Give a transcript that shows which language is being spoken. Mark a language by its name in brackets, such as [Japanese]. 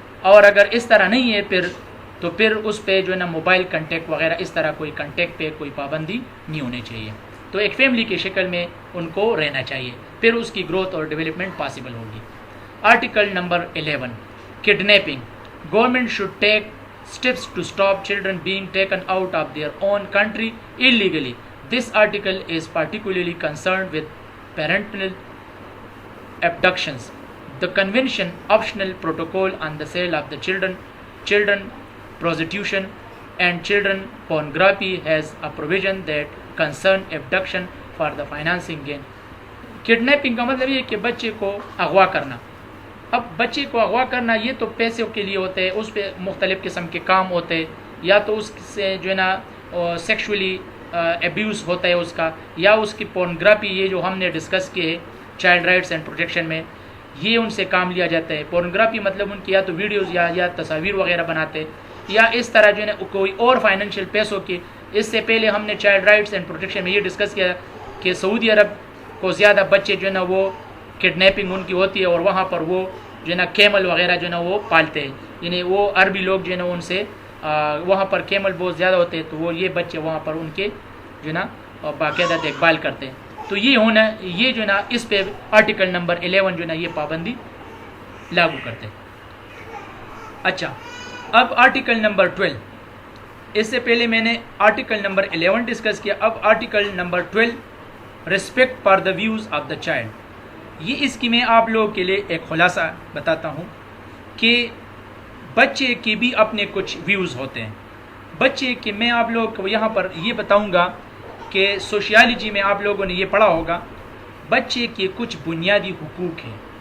[Urdu] اور اگر اس طرح نہیں ہے پھر اس پہ جو ہے نا موبائل کنٹیکٹ وغیرہ اس طرح کوئی کنٹیکٹ پہ کوئی پابندی نہیں ہونی چاہیے. تو ایک فیملی کی شکل میں ان کو رہنا چاہیے، پھر اس کی گروتھ اور ڈیولپمنٹ پاسبل ہوگی. Article number 11 kidnapping. [English] Government should take steps to stop children being taken out of their own country illegally. This article is particularly concerned with parental abductions. The Convention Optional Protocol on the Sale of the Children Prostitution and Children Pornography has a provision that concern abduction for the financing gain. [Urdu] Kidnapping کا مطلب یہ کہ بچے کو اغوا کرنا. اب بچے کو اغوا کرنا یہ تو پیسوں کے لیے ہوتے ہیں، اس پہ مختلف قسم کے کام ہوتے ہیں، یا تو اس سے جو ہے نا سیکشولی ایبیوز ہوتا ہے اس کا، یا اس کی پورنگرافی، یہ جو ہم نے ڈسکس کیے ہے چائلڈ رائٹس اینڈ پروٹیکشن میں، یہ ان سے کام لیا جاتا ہے. پورنگرافی مطلب ان کی یا تو ویڈیوز یا تصاویر وغیرہ بناتے، یا اس طرح جو ہے نا کوئی اور فائنینشیل پیسوں کی. اس سے پہلے ہم نے چائلڈ رائٹس اینڈ پروٹیکشن میں یہ ڈسکس کیا کہ سعودی عرب کو زیادہ بچے جو ہے نا وہ کڈنیپنگ ان کی ہوتی ہے، اور وہاں پر وہ جو ہے نا کیمل وغیرہ جو ہے نا وہ پالتے ہیں. یعنی وہ عربی لوگ جو ہے نا ان سے وہاں پر کیمل بہت زیادہ ہوتے ہیں، تو وہ یہ بچے وہاں پر ان کے جو ہے نا باقاعدہ دیکھ بھال کرتے ہیں. تو یہ جو ہے نا اس پہ آرٹیکل نمبر 11 جو ہے نا یہ پابندی لاگو کرتے ہیں. اچھا، اب آرٹیکل نمبر 12. اس سے پہلے میں نے آرٹیکل نمبر 11 ڈسکس کیا. اب article number 12 [English] Respect for the views of the child. [Urdu] یہ اس کی میں آپ لوگوں کے لیے ایک خلاصہ بتاتا ہوں کہ بچے کے بھی اپنے کچھ ویوز ہوتے ہیں. بچے کے میں آپ لوگوں کو یہاں پر یہ بتاؤں گا کہ سوشیالوجی میں آپ لوگوں نے یہ پڑھا ہوگا، بچے کے کچھ بنیادی حقوق ہیں.